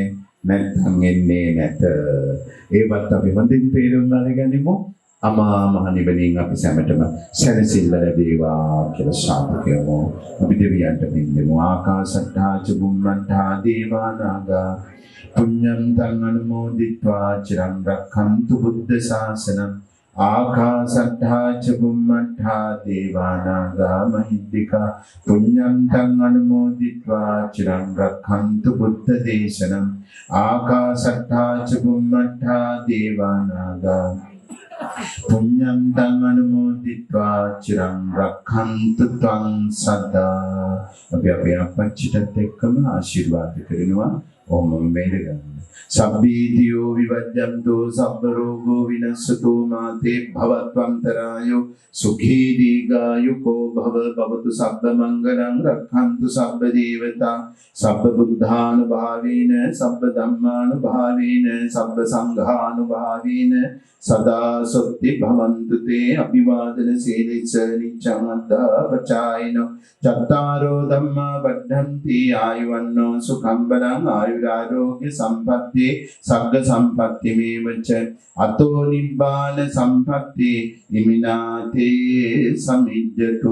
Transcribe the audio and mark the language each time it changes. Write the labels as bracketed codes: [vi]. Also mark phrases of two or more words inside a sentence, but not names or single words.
[si] නැත්නම් එන්නේ නැත. ඒවත් අපි හොඳින් තේරුම් අරගනිමු. අමා මහ නිවනින් අපි සැමටම සැනසෙල්ල ලැබේවා කියලා ශාන්තිකයමු. අපි දෙවියන්ට පින්දෙමු. [pi] ආකාශට්ටා චුම්මන්ටා දේවානාගා පුඤ්ඤං තං අනුමෝදිත්වා චිරං රක්ඛන්තු බුද්ධ ශාසනං ආකාශට්ටා චුම්මන්ටා දේවානාගා මහිද්దికා පුඤ්ඤං තං අනුමෝදිත්වා චිරං රක්ඛන්තු බුද්ධ දේශනං ආකාශට්ටා චුම්මන්ටා දේවානාගා පුඤ්ඤං තං අනුමෝදිත්වා චිරං රක්ඛන්තු ත්වං සදා [si] අපි අපේ අපච්චිටත් එක්කම ආශිර්වාද කරනවා [pi] ඕම මේදගන්න සබ්බීතියෝ විවජ්ජන්තෝ සබ්බ රෝගෝ විනස්සතෝ මාතේ භවත්වන්තරායෝ සුඛී දීඝායුකෝ භව භවතු සබ්බ මංගලං රක්ඛන්තු සබ්බ දේවතා සබ්බ බුද්ධානුභාවේන සබ්බ ධම්මානුභාවේන සබ්බ සංඝානුභාවේන සදා සොත්ති භවන්තු තේ අභිවාදන සීලිස නිච්ඡං අද්දාපචායිනෝ චත්තාරෝ ධම්මා වඩ්ඩන්ති ආයුවන්නෝ සුඛං බලං ආයුරාෝග්‍ය සම්පත්තේ සග්ග සම්පත්ති මේවච අතෝ නිබ්බාන සම්පත්තේ නිමිනාතේ සමිජ්ජතු